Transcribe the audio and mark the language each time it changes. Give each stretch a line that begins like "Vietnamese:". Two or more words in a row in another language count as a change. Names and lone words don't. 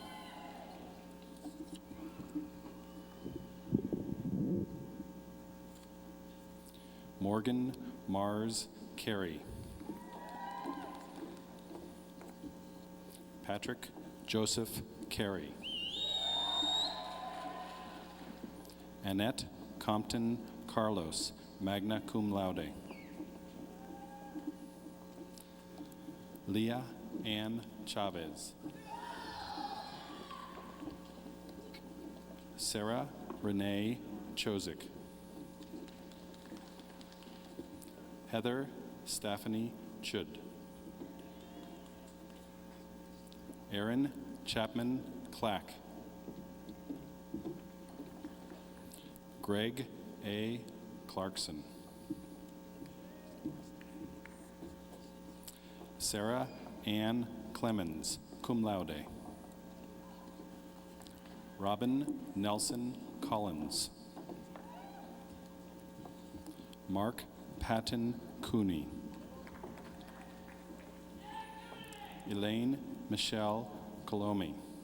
English: Morgan Mars Carey. Patrick Joseph Carey. Annette Compton Carlos,
Latin: magna cum laude.
English: Leah Ann Chavez. Sarah Renee Chozik. Heather Stephanie Chud. Aaron Chapman Clack. Greg A. Clarkson. Sarah Ann Clemens,
Latin: cum laude.
English: Robin Nelson Collins. Mark Patton Cooney. Elaine Michelle Colomi.